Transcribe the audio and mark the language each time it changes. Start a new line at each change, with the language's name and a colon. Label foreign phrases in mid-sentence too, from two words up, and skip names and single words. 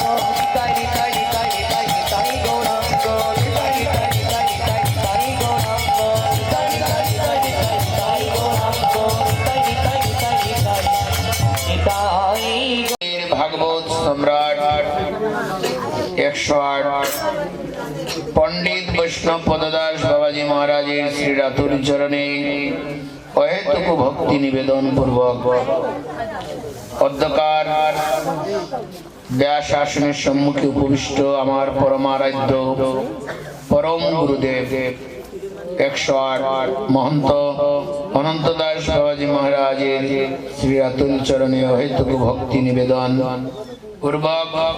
Bangla: নিতাই নিতাই নিতাই নিতাই নিতাই গৌরাঙ্গ নিতাই নিতাই নিতাই নিতাই নিতাই গৌরাঙ্গ নিতাই নিতাই নিতাই নিতাই নিতাই গৌরাঙ্গ নিতাই নিতাই নিতাই নিতাই নিতাই ভাগবত সম্রাট 108 পণ্ডিত বৈষ্ণব পদদাস বাবাজী মহারাজের শ্রী রাতুল চরণে অহেতুক ভক্তি নিবেদন পূর্বক অদ্যকার ব্যাস আসনের সম্মুখে উপবিষ্ট আমার পরমারাধ্য পরম গুরুদেব 108 মহন্ত অনন্ত দাস বাবাজী মহারাজের শ্রী রাতুল চরণে অহেতুক ভক্তি নিবেদন পূর্বক